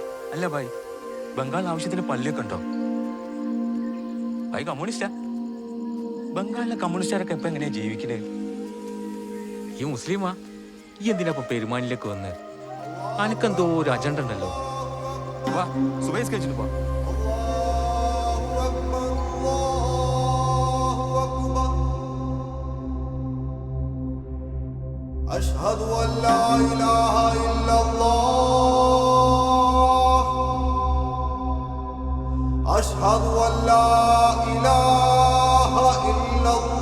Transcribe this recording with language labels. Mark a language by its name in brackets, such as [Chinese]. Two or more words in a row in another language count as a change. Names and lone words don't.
[Malayalam] അല്ല ഭായ്, ബംഗാളിൽ ആവശ്യത്തിന് പള്ളിയൊക്കെ ഉണ്ടോ? ഭായ് കമ്മ്യൂണിസ്റ്റാ? ബംഗാളിലെ കമ്മ്യൂണിസ്റ്റുകാരൊക്കെ ഇപ്പൊ എങ്ങനെയാ ജീവിക്കണേ? ഈ മുസ്ലിമാ? ഈ എന്തിനാ ഇപ്പൊ പെരുമാനിലേക്ക് വന്ന്? അനക്കെന്തോ ഒരു അജണ്ട ഉണ്ടല്ലോ. വാ, സുബൈസ് കഴിച്ചിട്ട് പോ. [Arabic] أشهد أن لا إله إلا الله أشهد أن لا إله إلا